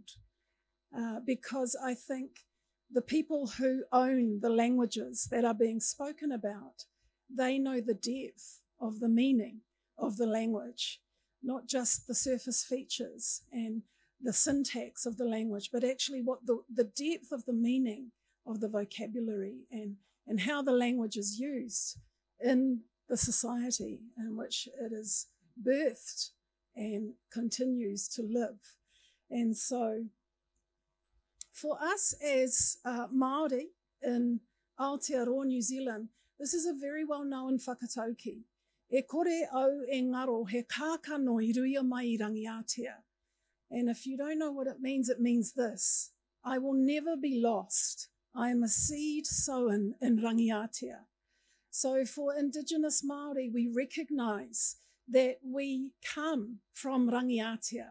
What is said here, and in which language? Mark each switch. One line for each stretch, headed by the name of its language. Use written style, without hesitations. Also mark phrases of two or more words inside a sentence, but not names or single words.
English: Because I think the people who own the languages that are being spoken about, they know the depth of the meaning of the language, not just the surface features and the syntax of the language, but actually what the depth of the meaning of the vocabulary and how the language is used in the society in which it is birthed and continues to live. And so for us as Māori in Aotearoa, New Zealand, this is a very well-known whakatauki.
Māori: E kore au e ngaro he kākano I ruia mai I rangiatea.
English: And if you don't know what it means this: I will never be lost. I am a seed sown in rangiatea. So for Indigenous Māori, we recognise that we come from rangiatea.